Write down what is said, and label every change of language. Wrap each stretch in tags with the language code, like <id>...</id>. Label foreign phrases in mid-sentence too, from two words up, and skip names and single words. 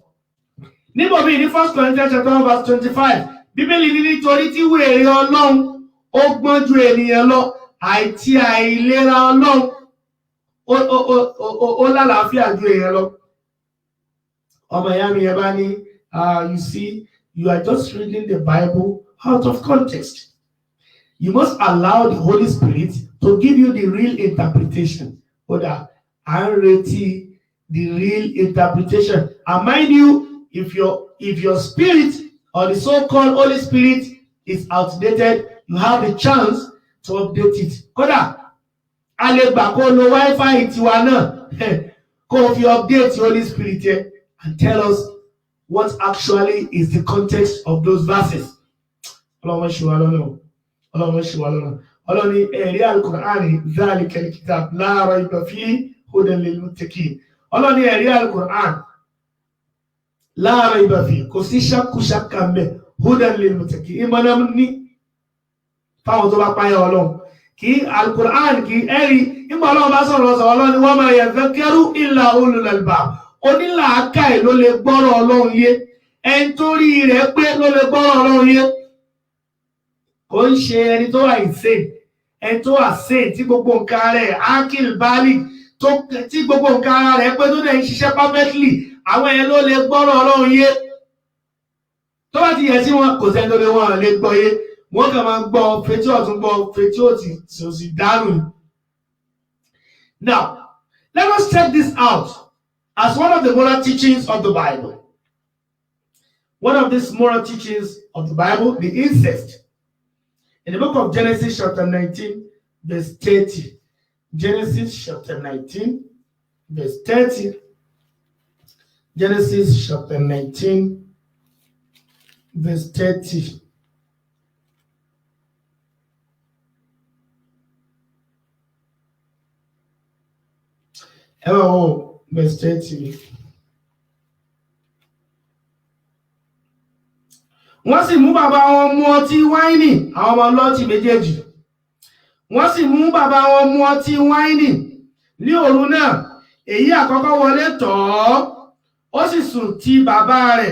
<yo>Níbo bí ní 1 Corinthians chapter 1 verse 25, Bíbélì ní nítorí tí wèrè Ọlọ́run ó gbọ́n ju ènìyàn lọ, àìtí àìlera Ọlọ́run ó lálàáfíà ju èèyàn lọ. Ọmọ ìyá mi yẹn bá ní,</yo> <en>you see, you are just reading the Bible out of context. You must allow the Holy Spirit to give you the real interpretation.</en> <yo>Oda, à ń retí</yo> <en>the real interpretation. And mind you, if your spirit or the so-called Holy Spirit is outdated, you have the chance to update it.</en> <yo>Kódà, a lè gbà kó lo Wi-Fi tiwa náà, kó fi</yo> <en>update the Holy Spirit here and tell us what actually is the context of those verses.</en> <yo>Ọlọ́run ṣe wá lọ́nà. Ọlọ́run ní ẹ̀rí Al-Qur'an</yo> <ar>ذلك الكتاب لا ريب فيه هدى للمتقين.</ar> <yo>Ọlọ́run ní ẹ̀rí Al-Qur'an</yo> <ar>لا ريب فيه,</ar> <yo>kò sí ṣàkúṣàkà ńbẹ̀,</yo> <ar>هدى للمتقين.</ar> <yo>Ìmọ̀nà ní fáwọn tó bá páyà Ọlọ́run. kí Al-Qur'an kí ẹ̀rí nígbà Ọlọ́run bá sọ̀rọ̀ Ọlọ́run ni</yo> <ar>وما يذكر إلا أولو الألباب.</ar> <yo>Onílàákàyè ló lè gbọ́rọ̀ Ọlọ́run yé, ẹni tó rí rẹ̀ pé ló lè gbọ́rọ̀ Ọlọ́run yé. Kò ń ṣe ẹni tó wà insane, ẹni tó wà sane tí gbogbo nǹkan rẹ̀ akil bali tí gbogbo nǹkan rẹ̀ pé tó dẹ̀ ń ṣiṣẹ́ perfectly, àwọn ẹ̀ ló lè gbọ́rọ̀ Ọlọ́run yé. Tó bá ti yẹ sí wọn kò sẹ́ni tó lè wọ́n lè gbọ́ yé, wọ́n kàn máa gbọ́ fetí ọ̀tún gbọ́ fetí òsì dànù.</yo> <en>Now, let us check this out as one of the moral teachings of the Bible. One of these moral teachings of the Bible, the incest. In the book of Genesis chapter 19, verse 30. Genesis chapter 19, verse 30. Genesis chapter 19, verse 30. Hello, verse 30.</en> <yo>Wọ́n sì mú bàbá wọn mu ọtí wáìnì, àwọn ọmọ Lọ́ọ̀tì méjèèjì. Wọ́n sì mú bàbá wọn mu ọtí wáìnì ní òru náà. Èyí àkọ́kọ́ wọlé tọ̀ ọ́, ó sì sùn ti bàbá rẹ̀.</yo>